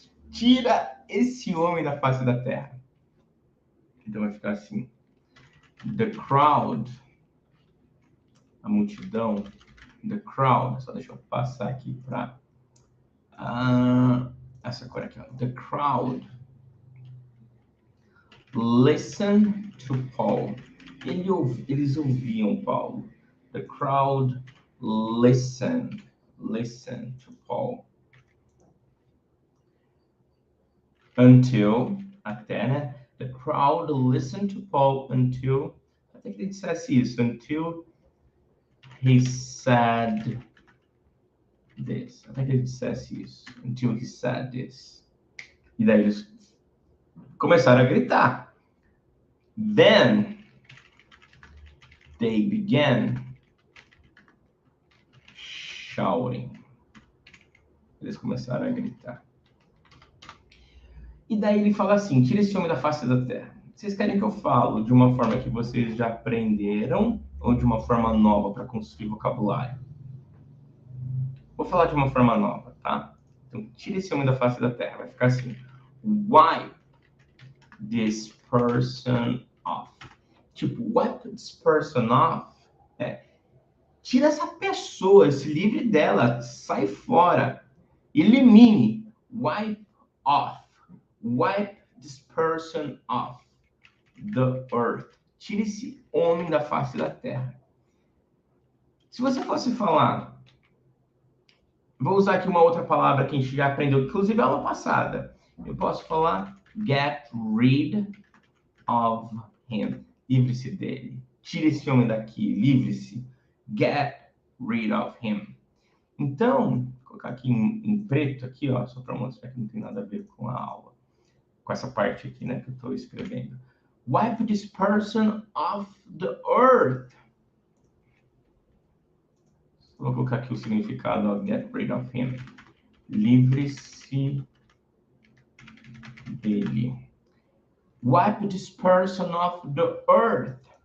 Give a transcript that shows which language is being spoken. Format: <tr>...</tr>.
<pt>Tira esse homem da face da terra. Então vai ficar assim.</pt> <en>The crowd,</en> <pt>a multidão,</pt> <en>the crowd,</en> <pt>só deixa eu passar aqui para essa cor aqui, ó.</pt> <en>The crowd listen to Paul.</en> <pt>Eles ouviam Paulo.</pt> <en>The crowd listen to Paul. Until,</en> <pt>até, né?</pt> <en>The crowd listened to Paul until,</en> <pt>até que ele dissesse isso,</pt> <en>until he said this.</en> <pt>Até que ele dissesse isso,</pt> <en>until he said this.</en> <pt>E daí eles começaram a gritar.</pt> <en>Then they began shouting.</en> <pt>Eles começaram a gritar. E daí ele fala assim, tira esse homem da face da terra. Vocês querem que eu falo de uma forma que vocês já aprenderam ou de uma forma nova para construir vocabulário? Vou falar de uma forma nova, tá? Então, tira esse homem da face da terra. Vai ficar assim.</pt> <en>Wipe this person off.</en> <pt>Tipo,</pt> <en>wipe this person off.</en> <pt>Tira essa pessoa, se livre dela, sai fora. Elimine.</pt> <en>Wipe off. Wipe this person off the earth.</en> <pt>Tire esse homem da face da terra. Se você fosse falar, vou usar aqui uma outra palavra que a gente já aprendeu, inclusive a aula passada. Eu posso falar</pt> <en>get rid of him.</en> <pt>Livre-se dele. Tire esse homem daqui, livre-se.</pt> <en>Get rid of him.</en> <pt>Então, vou colocar aqui em preto, aqui, ó, só para mostrar que não tem nada a ver com a aula. Com essa parte aqui, né, que eu estou escrevendo.</pt> <en>Wipe this person off the earth.</en> <pt>Vou colocar aqui o significado, ó,</pt> <en>get rid of him.</en> <pt>Livre-se dele.</pt> <en>Wipe this person off the earth.</en>